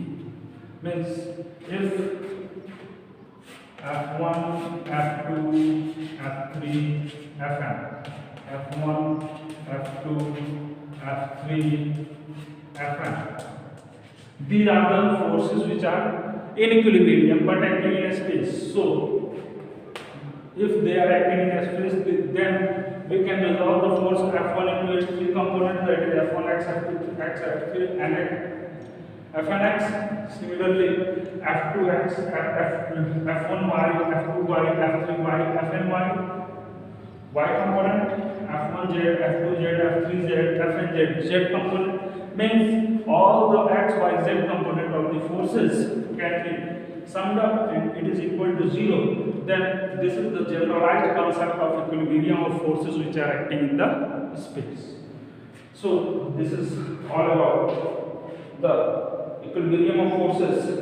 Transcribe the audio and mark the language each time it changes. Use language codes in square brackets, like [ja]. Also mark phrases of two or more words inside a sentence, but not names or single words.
[en] Means if F1, F2, F3, Fn, F1, F2, F3, Fn, these are the forces which are in equilibrium but acting in a space. So if they are acting in a space, then we can resolve the force F1 into its three components, that is F1x, F2x, F3 and Fnx. Similarly, F2x, F1y, F2y, F3y, Fny. Y component, F1z, F2z, F3z, Fnz. Z component means all the x, y, z component of the forces can be summed up and it is equal to 0. Then this is the generalized concept of equilibrium of forces which are acting in the space. So this is all about the equilibrium of forces.